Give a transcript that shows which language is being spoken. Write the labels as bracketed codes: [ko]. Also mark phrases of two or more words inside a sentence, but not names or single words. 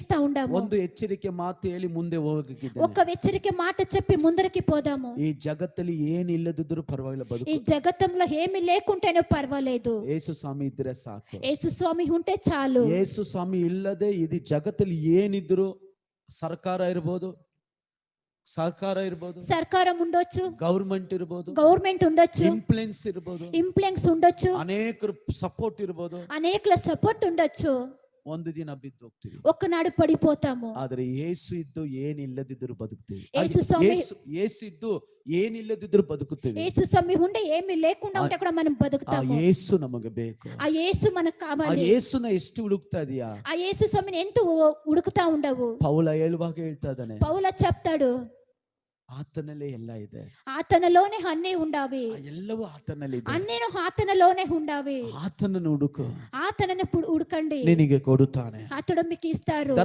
[te] చేస్తా ఉండాము. [kn] ಒಂದು ಎಚ್ಚರಿಕೆ ಮಾತು ಹೇಳಿ ಮುಂದೆ ಹೋಗಕ್ಕಿದ್ದೇನೆ. [te] ఒక హెచ్చరిక మాట చెప్పి ముందరికి పోదాము. [kn] ಈ ಜಗತ್ತಲ್ಲಿ ಏನಿಲ್ಲದಿದ್ರೂ ಪರವಾಗಿಲ್ಲ [te] ఈ [kn] ಬದುಕು. [te] జగత్తంలో ఏమీ లేకుంటేనూ పర్వాలేదు. [kn] ಯೇಸು ಸ್ವಾಮಿ ಇದ್ರೆ ಸಾಕು. [te] యేసు స్వామి ఉంటే చాలు. [kn] ಯೇಸು ಸ್ವಾಮಿ ಇಲ್ಲದೆ ಇದು ಜಗತ್ತಲ್ಲಿ ಏನಿದ್ರು ಸರ್ಕಾರ ಇರ್ಬೋದು, [te] ಸರ್ಕಾరం ఉండొచ్చు, [kn] ಗವರ್ಮೆಂಟ್ ಇರ್ಬೋದು, [te] గవర్నమెంట్ ఉండొచ్చు, [kn] ಇನ್ಫ್ಲುಯೆನ್ಸ್ ಇರ್ಬೋದು, [te] ఇన్ఫ్లుయెన్స్ ఉండొచ్చు, [kn] ಅನೇಕರು ಸಪೋರ್ಟ್ ಇರ್ಬೋದು, [te] అనేకుల సపోర్ట్ ఉండొచ్చు. [kn] ಒಂದು ದಿನ ಬಿದ್ದು ಹೋಗ್ತೀವಿ. [te] ఒక్కనాడు పడిపోతాము. [kn] ಆದ್ರೆ ಯೇಸು ಇದ್ದು ಏನಿಲ್ಲದಿದ್ರು ಬದುಕ್ತೀವಿ. [te] యేసు స్వామి [kn] ಯೇಸು ಇದ್ದು ಏನಿಲ್ಲದಿದ್ರು ಬದುಕುತ್ತೇವೆ. [te] యేసు స్వామి ఉండే ఏమీ లేకుండా ఉంటే కూడా మనం ಆ బతుకుతాము. [kn] ಯೇಸು ನಮಗೆ ಬೇಕು. [te] ఆ యేసు మనకు ಆ కావాలి. [kn] ಯೇಸುನ ಎಷ್ಟು ಹುಡುಕ್ತಾ ಇದೀಯಾ? [te] ఆ యేసు స్వామిని ఎంత ఉడుకుతా ఉండవు. [kn] ಪೌಲ ಹೇಳುವಾಗ ಹೇಳ್ತಾ ಇದ್ದಾನೆ, [te] పౌల చెప్తాడు, [kn] ಆತನಲ್ಲೇ ಎಲ್ಲ ಇದೆ, [te] ఆతనలోనే అన్నీ ఉండావి, [kn] ಎಲ್ಲವೂ ಆತನಲ್ಲಿ ಇದೆ, [te] అన్నీను ఆతనలోనే ఉండావి. [kn] ಆತನನ್ನು ಹುಡುಕು, [te] ఆతనని ఉడకండి, [kn] ನಿನಗೆ ಕೊಡುತ್ತಾನೆ. [te] అతడు మీకు ఇస్తారు.